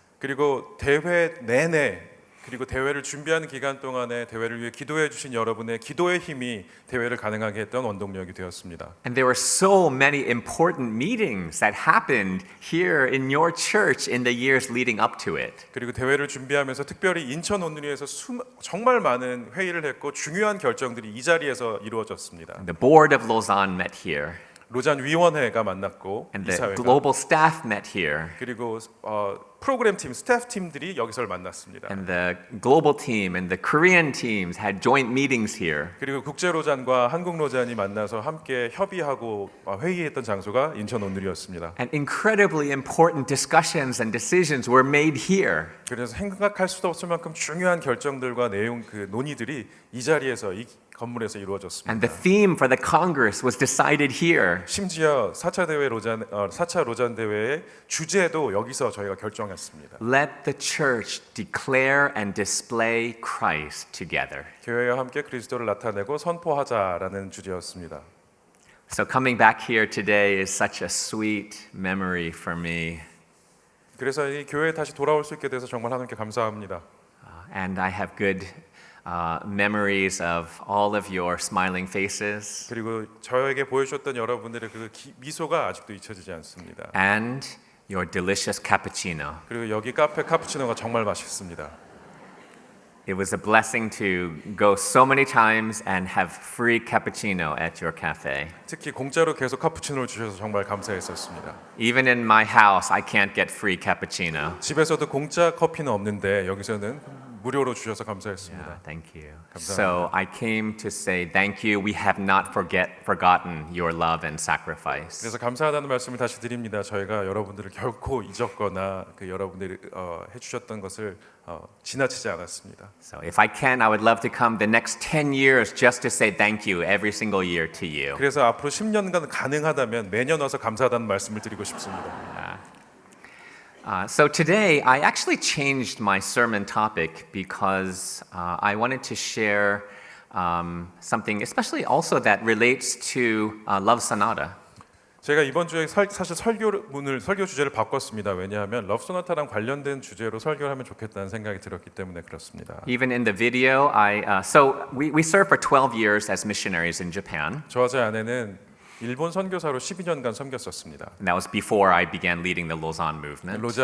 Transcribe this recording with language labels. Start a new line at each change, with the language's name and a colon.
Korean: 그리고 대회 내내 그리고 대회를 준비하는 기간 동안에 대회를 위해 기도해 주신 여러분의 기도의 힘이 대회를 가능하게 했던 원동력이 되었습니다.
English: And there were so many important meetings that happened here in your church in the years leading up to it.
Korean: 그리고 대회를 준비하면서 특별히 인천 온누리에서 정말 많은 회의를 했고 중요한 결정들이 이 자리에서 이루어졌습니다.
English: The board of Lausanne met here.
Korean: 로잔 위원회가 만났고
English: And the
Korean: 이사회가
English: global staff met here.
Korean: 그리고 프로그램 팀, 스태프 팀들이 여기서 만났습니다.
English: And the global team and the Korean teams had joint meetings here.
Korean: 그리고 국제 로잔과 한국 로잔이 만나서 함께 협의하고 회의했던 장소가 인천 온누리였습니다.
English: And incredibly important discussions and decisions were made here.
Korean: 그래서 생각할 수도 없을 만큼 중요한 결정들과 내용 그 논의들이 이 자리에서 이 건물에서 이루어졌습니다.
English: And the theme for the Congress was decided here.
Korean: 심지어 4차 대회 로잔 4차 로잔 대회의 주제도 여기서 저희가 결정했습니다.
English: Let the church declare and display Christ together.
Korean: 교회와 함께 그리스도를 나타내고 선포하자라는 주제였습니다.
English: So coming back here today is such a sweet memory for me.
Korean: 그래서 이 교회에 다시 돌아올 수 있게 돼서 정말 하나님께 감사합니다.
English: And I have good memories of all of your smiling faces
Korean: 그리고 저에게 보여주셨던 여러분들의 그 미소가 아직도 잊혀지지 않습니다.
English: and your delicious cappuccino.
Korean: 그리고 여기 카페 카푸치노가 정말 맛있습니다.
English: It was a blessing to go so many times and have free cappuccino at your cafe.
Korean: 특히 공짜로 계속 카푸치노를 주셔서 정말 감사했었습니다.
English: Even in my house, I can't get free cappuccino.
Korean: 집에서도 공짜 커피는 없는데 여기서는 무료로 주셔서 감사했습니다.
English: Yeah, thank you.
Korean: 감사합니다.
English: So I came to say thank you. We have not forgotten your love and sacrifice.
Korean: 그래서 감사하다는 말씀을 다시 드립니다. 저희가 여러분들을 결코 잊었거나 그 여러분들이 해주셨던 것을 지나치지 않았습니다.
English: So if I can, I would love to come the next 10 years just to say thank you every single year to you.
Korean: 그래서 앞으로 10년간 가능하다면 매년 와서 감사하다는 말씀을 드리고 싶습니다.
English: So today, I actually changed my sermon topic because I wanted to share something, especially also that relates to Love Sonata.
Korean: 제가 이번 주에 사실 설교 주제를 바꿨습니다. 왜냐하면 러브 소나타랑 관련된 주제로 설교를 하면 좋겠다는 생각이 들었기 때문에 그렇습니다.
English: Even in the video, so we served for 12 years as missionaries in Japan.
Korean: 저와 제 아내는 일본 선교사로 12년간 섬겼었습니다.
English: And that was before I began leading the Lausanne movement.